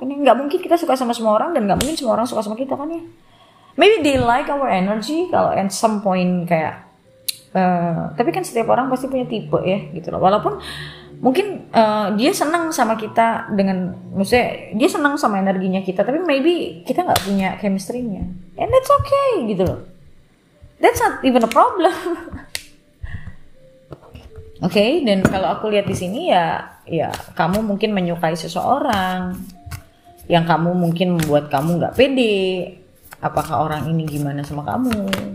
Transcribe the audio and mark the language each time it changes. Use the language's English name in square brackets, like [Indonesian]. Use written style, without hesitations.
[Indonesian] Nggak mungkin kita suka sama semua orang dan nggak mungkin semua orang suka sama kita kan ya. [English] Maybe they like our energy [Indonesian] kalau [English] at some point [Indonesian] kayak. Tapi kan setiap orang pasti punya tipe ya gitu loh. Walaupun mungkin dia senang sama kita dengan, maksudnya dia senang sama energinya kita, tapi maybe kita nggak punya chemistry-nya. [English] And that's okay [Indonesian] gitu loh. [English] That's not even a problem. [Indonesian] Oke, dan kalau aku lihat di sini ya kamu mungkin menyukai seseorang yang kamu mungkin membuat kamu nggak pede. Apakah orang ini gimana sama kamu?